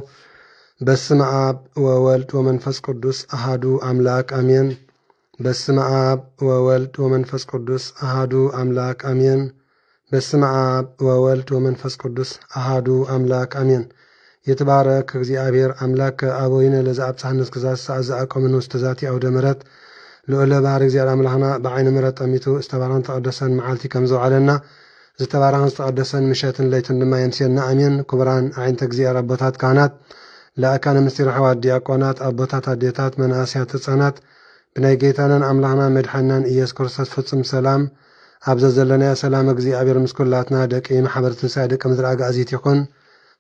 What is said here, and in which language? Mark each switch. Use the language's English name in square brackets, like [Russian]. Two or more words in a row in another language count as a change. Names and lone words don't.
[Geez] በስመ አብ ወወልድ ወመንፈስ ቅዱስ አሃዱ አምላክ አሜን። በስመ አብ ወወልድ ወመንፈስ ቅዱስ አሃዱ አምላክ አሜን። በስመ አብ ወወልድ ወመንፈስ ቅዱስ አሃዱ አምላክ አሜን። የተባረክ እግዚአብሔር አምላክ አቦይነ ለዘአብጽሐነ እስከዛቲ ሰዓት ዘአቆመነ ውስተ ዛቲ አውደ ምሕረት [Tigrinya] ልዑለ ባህሪ እግዚአብሔር አምላኽና በዓይነ ምሕረት ጠሚቱ ዝተባረኸን ተቀደሰን መዓልቲ ከም ዘውዓለና ዝተባረኸን ዝተቀደሰን ምሸትን ለይትን ድማ የንስየና አሜን። ክቡራን ዓይንተ እግዚአብሔር አቦታት ካህናት፣ ለአካነ ምስጢር ኣሕዋት ዲያቆናት፣ አቦታት አዴታት፣ መናእስያት ህፃናት ብናይ ጌታናን አምላኽና መድሓኒናን ኢየሱስ ክርስቶስ ፍጹም ሰላም ኣብዘ ዘለናዮ ሰላም እግዚአብሔር ምስ ኩላትና ደቂ ማሕበር ትንሣኤ ደቂ ምድሪ ኣጋእዚት ይኹን።